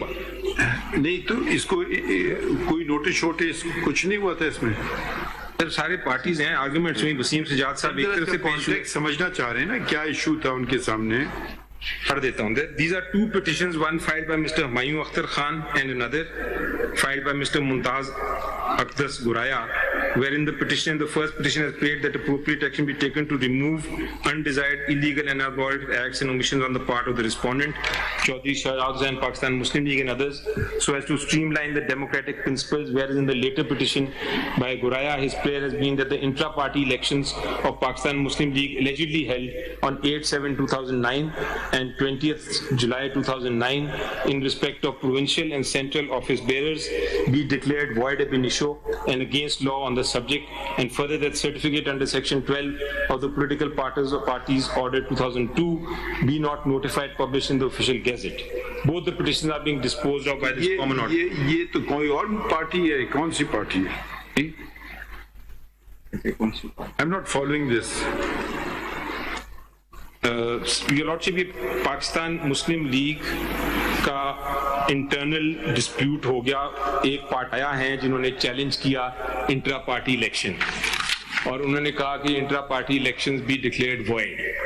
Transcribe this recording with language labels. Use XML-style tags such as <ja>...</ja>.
<ur>نہیں تو اس کو کوئی نوٹس شوٹس کچھ نہیں ہوا تھا اس میں؟ سر سارے پارٹیز ہیں. آرگومنٹس ہوئی. وسیم سجاد صاحب ایک طرف سے پیش ہوئے. سمجھنا چاہ رہے ہیں نا کیا ایشو تھا ان کے سامنے. پڑھ دیتا ہوں.</ur> <en>These are two petitions, one filed by Mr. Humayun Akhtar Khan and another filed by Mr. Mumtaz Aqdas Guraya, wherein the first petition has prayed that appropriate action be taken to remove undesired, illegal and unwarranted acts and omissions on the part of the respondent, Chaudhry Shahzad Hussain, Pakistan Muslim League and others, so as to streamline the democratic principles, whereas in the later petition by Guraya, his prayer has been that the intra-party elections of Pakistan Muslim League allegedly held on 8/7/2009 and 20th July 2009 in respect of provincial and central office bearers be declared void ab initio and against law on the subject, and further that certificate under section 12 of the political parties order 2002 be not notified, published in the official gazette. Both the petitions are being disposed of by this common order.</en> <ur>یہ تو کوئی اور party ہے. کون سی party ہے؟</ur> <en>I'm not following this. Your Lordship,</en> <ur>یہ پاکستان مسلم league کا internal dispute ہو گیا. ایک پارٹی آیا ہیں جنہوں نے چیلنج کیا انٹرا پارٹی الیکشن, اور انہوں نے کہا کہ انٹرا پارٹی الیکشنز بھی</ur> <en>Declared void.</en>